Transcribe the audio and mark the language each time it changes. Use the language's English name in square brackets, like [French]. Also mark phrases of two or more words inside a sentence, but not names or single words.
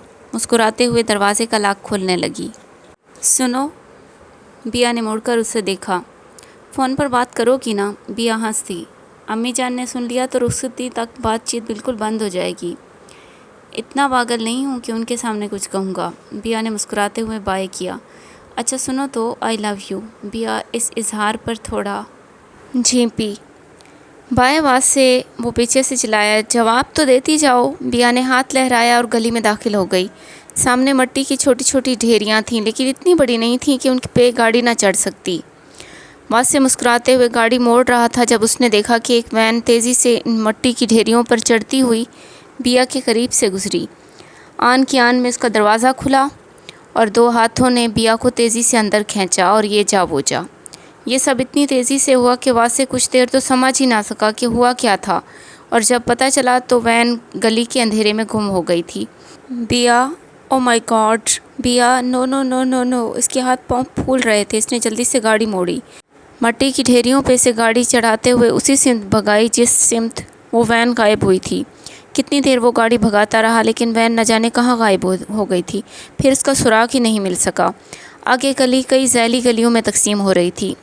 [Urdu] مسکراتے ہوئے دروازے کا لاک کھولنے لگی۔ سنو، بیا نے مڑ کر اسے دیکھا۔ فون پر بات کرو گی نا؟ بیا ہنسی۔ امی جان نے سن لیا تو رخصتی تک بات چیت بالکل بند ہو جائے گی۔ اتنا پاگل نہیں ہوں کہ ان کے سامنے کچھ کہوں گا۔ بیا نے مسکراتے ہوئے بائے کیا۔ اچھا سنو تو، [English] I love you. [Urdu] بیا اس اظہار پر تھوڑا جھیپی۔ بائے واسع، وہ پیچھے سے چلایا۔ جواب تو دیتی جاؤ۔ بیا نے ہاتھ لہرایا اور گلی میں داخل ہو گئی۔ سامنے مٹی کی چھوٹی چھوٹی ڈھیریاں تھیں، لیکن اتنی بڑی نہیں تھیں کہ ان پہ گاڑی نہ چڑھ سکتی۔ واسع مسکراتے ہوئے گاڑی موڑ رہا تھا جب اس نے دیکھا کہ ایک وین تیزی سے ان مٹی کی ڈھیریوں پر چڑھتی ہوئی بیا کے قریب سے گزری۔ آن کی آن میں اس کا دروازہ کھلا اور 2 ہاتھوں نے بیا کو تیزی سے اندر کھینچا اور یہ جا وہ جا۔ یہ سب اتنی تیزی سے ہوا کہ واسع کچھ دیر تو سمجھ ہی نہ سکا کہ ہوا کیا تھا، اور جب پتہ چلا تو وین گلی کے اندھیرے میں گم ہو گئی تھی۔ بیا، [English] oh my god! [Urdu] بیا، [English] no no no no no! [Urdu] اس کے ہاتھ پاؤں پھول رہے تھے۔ اس نے جلدی سے گاڑی موڑی، مٹی کی ڈھیریوں پہ سے گاڑی چڑھاتے ہوئے اسی سمت بھگائی جس سمت وہ وین غائب ہوئی تھی۔ کتنی دیر وہ گاڑی بھگاتا رہا، لیکن وین نہ جانے کہاں غائب ہو گئی تھی۔ پھر اس کا سراغ ہی نہیں مل سکا۔ آگے گلی کئی ذیلی گلیوں میں تقسیم ہو رہی تھی۔